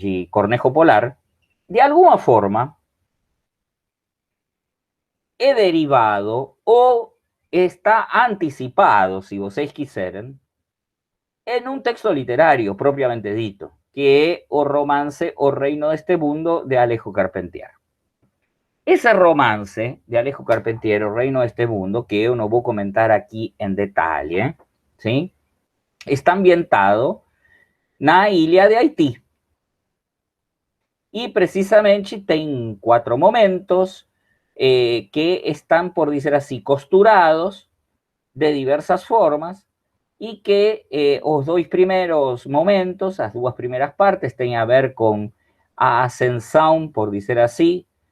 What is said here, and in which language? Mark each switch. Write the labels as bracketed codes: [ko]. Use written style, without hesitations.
[pt] Cornejo Polar, de alguma forma é derivado ou está anticipado, se vocês quiserem, [es] en un texto literario propiamente dito, que es o romance [pt] O Reino de este Mundo de Alejo Carpentier. [es] Ese romance de Alejo Carpentier, O Reino de este Mundo, que yo no voy a comentar aquí en detalle, ¿sí? [pt] Está ambientado na ilha de Haití. [es] Y precisamente tiene 4 momentos que están, por decir así, costurados de diversas formas y que [pt] os 2 primeiros momentos, as 2 primeiras partes, têm a ver com a ascensão, por dizer assim,